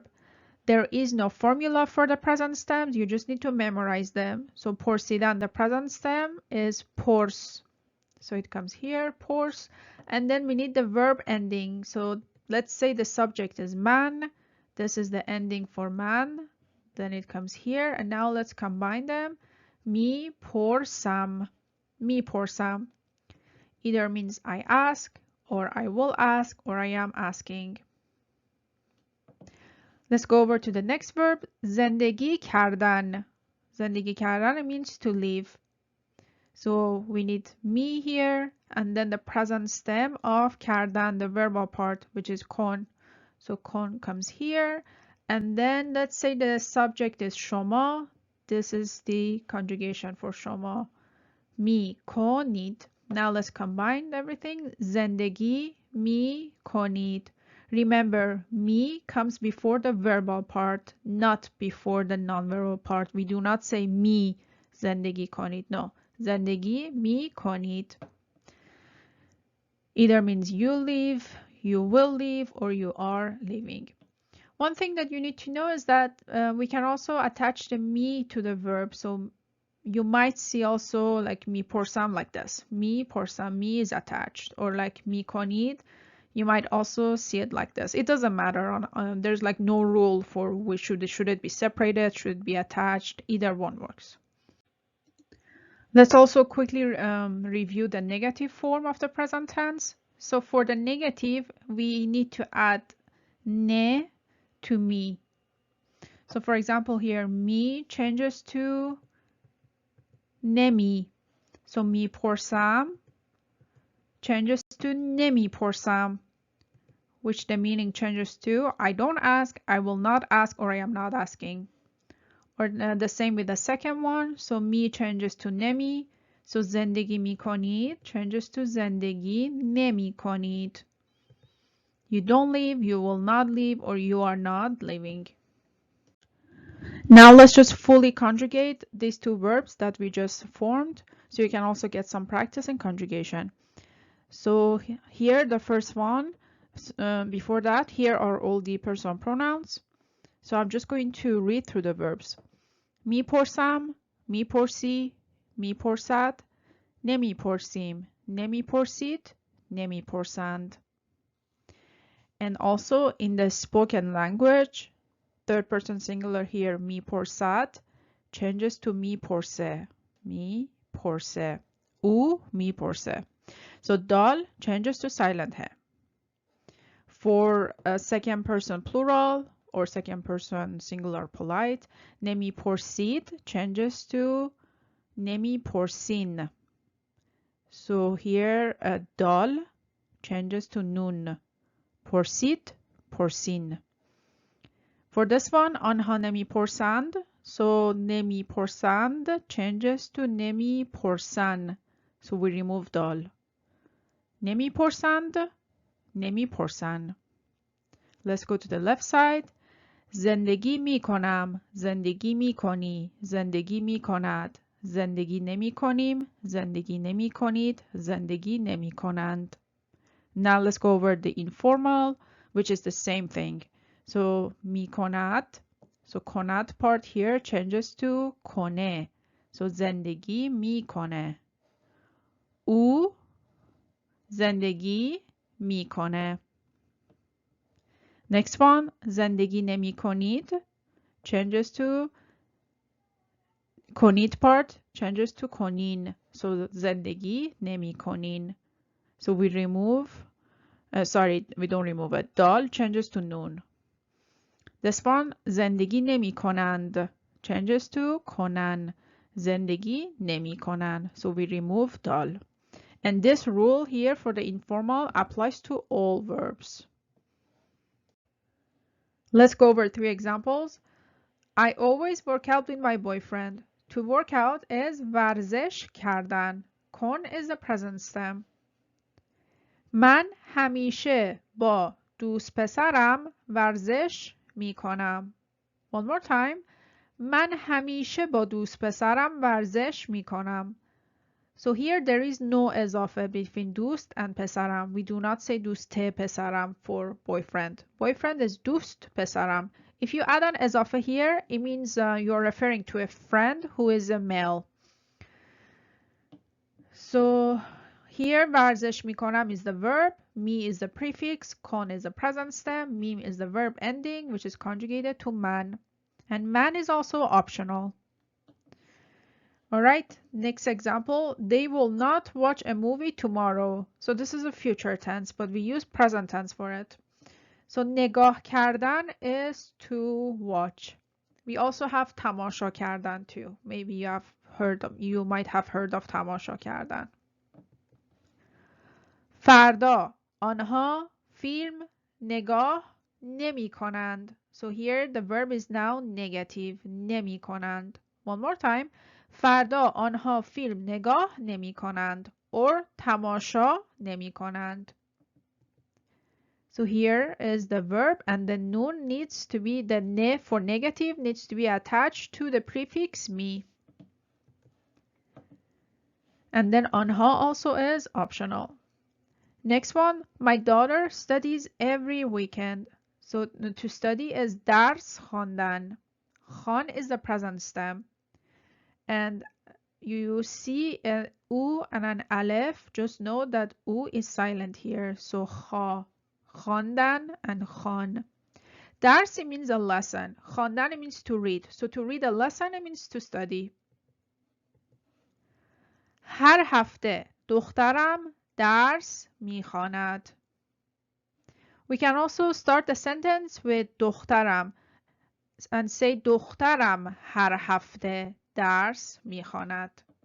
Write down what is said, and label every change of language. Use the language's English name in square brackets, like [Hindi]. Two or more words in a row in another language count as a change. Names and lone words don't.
[English] There is no formula for the present stems. You just need to memorize them. So پرسیدن, the present stem is pors. So it comes here, pors. And then we need the verb ending. So let's say the subject is man. This is the ending for man. Then it comes here. And now let's combine them. [Persian] می پرسم. می پرسم. [English] Either means I ask, or I will ask, or I am asking. Let's go over to the next verb. [Persian] زندگی کردن. زندگی کردن [English] means to live. So we need me here, and then the present stem of کردن, the verbal part, which is کن. So کن comes here, and then let's say the subject is شما. This is the conjugation for شما. [Persian] می کنید. [English] Now let's combine everything. [Persian] زندگی می کنید. [English] Remember, me comes before the verbal part, not before the non-verbal part. We do not say [Persian] می زندگی کنید. [English] No. [Persian] زندگی می کنید. [English] Either means you live, you will live, or you are living. One thing that you need to know is that we can also attach the me to the verb. So you might see also like [Persian] می پرسم [English] like this. [Persian] می پرسم, [English] me is attached. Or like [Persian] می کنید. [English] You might also see it like this. It doesn't matter. There's like no rule for which should it be separated, should it be attached. Either one works. Let's also quickly review the negative form of the present tense. So for the negative, we need to add ne to me. So for example here, me changes to nemi. So [Persian] می پرسم [English] changes to [Persian] نمی پرسم, [English] which the meaning changes to I don't ask, I will not ask, or I am not asking. Or the same with the second one. So می changes to nemi. So [Persian] زندگی می کنید [English] changes to [Persian] زندگی نمی کنید. [English] You don't live, you will not live, or you are not living. Now let's just fully conjugate these 2 verbs that we just formed, so you can also get some practice in conjugation. So here the first one, before that, here are all the personal pronouns. So I'm just going to read through the verbs. [Persian] می پرسم, می پرسی, می پرسد, نمی پرسیم, نمی پرسید, نمی پرسند. [English] And also in the spoken language, third person singular here, [Persian] می پرسد, [English] changes to [Persian] می پرسه. می پرسه. او می پرسه. [English] So dal changes to silent he. For a second person plural or second person singular polite, [Persian] نمی پرسید [English] changes to [Persian] نمی پرسین. [English] So here dal changes to nun. [Persian] پرسید, پرسین. [English] For this one, [Persian] آنها نمی پرسند. [English] So [Persian] نمی پرسند [English] changes to [Persian] نمی پرسن. [English] So we remove dal. [Persian] نمی پرسند, نمی پرسن. [English] Let's go to the left side. [Persian] زندگی می کنم, زندگی می کنی, زندگی می کند. زندگی نمی کنیم, زندگی نمی کنید, زندگی نمی کنند. [English] Now let's go over the informal, which is the same thing. So [Persian] می کند. [English] So کند part here changes to کنه. [Persian] So زندگی می کنه. او زندگی می کنه. [English] Next one, [Persian] زندگی نمی کنید [English] changes to کنید part changes to کنین. [Persian] So زندگی نمی کنین. [English] So we remove, sorry, we don't remove it. دال changes to nun. This one, [Persian] زندگی نمی کنند [English] changes to [Persian] کنن. زندگی نمی کنن. [English] So we remove دال. And this rule here for the informal applies to all verbs. Let's go over 3 examples. I always work out with my boyfriend. To work out is [Persian] ورزش کردن. [English] کن is the present stem. [Persian] من همیشه با دوست پسرم ورزش می کنم. [English] One more time. [Persian] من همیشه با دوست پسرم ورزش می کنم. [English] So here there is no اضافه between دوست and پسرم. We do not say [Persian] دوست پسرم [English] for boyfriend. Boyfriend is [Persian] دوست پسرم. [English] If you add an اضافه here, it means you're referring to a friend who is a male. So here [Persian] ورزش می کنم [English] is the verb, می is the prefix, کن is the present stem, می is the verb ending which is conjugated to man. And man is also optional. Alright, next example. They will not watch a movie tomorrow. So this is a future tense, but we use present tense for it. So [Persian] نگاه کردن [English] is to watch. We also have [Persian] تماشا کردن [English] too. Maybe you might have heard of [Persian] تماشا کردن. فردا آنها فیلم نگاه نمی کنند. [English] So here the verb is now negative. [Persian] نمی کنند. [English] One more time. [Persian] فردا آنها فیلم نگاه نمی کنند. Or تماشا نمی کنند. [English] So here is the verb and the nun needs to be, the ne for negative needs to be attached to the prefix می. And then آنها also is optional. Next one, my daughter studies every weekend. So to study is [Persian] درس خواندن. [English] خان is the present stem. And you see U and an aleph, just know that U is silent here. So [Persian] خا, خواندن [English] and خان. درس means a lesson. خواندن means to read. So to read a lesson it means to study. [Persian] هر هفته دخترم درس میخواند. [English] We can also start the sentence with دخترم and say [Persian] دخترم هر هفته درس میخواند.